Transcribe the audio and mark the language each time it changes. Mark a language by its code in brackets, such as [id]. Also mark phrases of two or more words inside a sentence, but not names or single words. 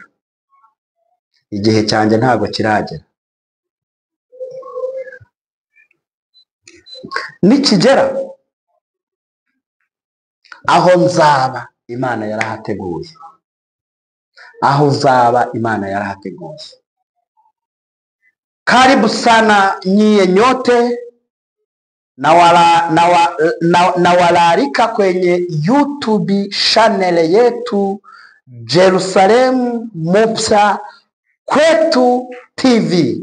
[rw] Igihe cyanjye ntabwo kiragera. Nikigera aho nzaba Imana yarahateguye, aho uzaba Imana yarahateguye. [sw] Karibu sana nyie nyote na walarika kwenye YouTube channel yetu Jerusalem Mpya Kwetu TV.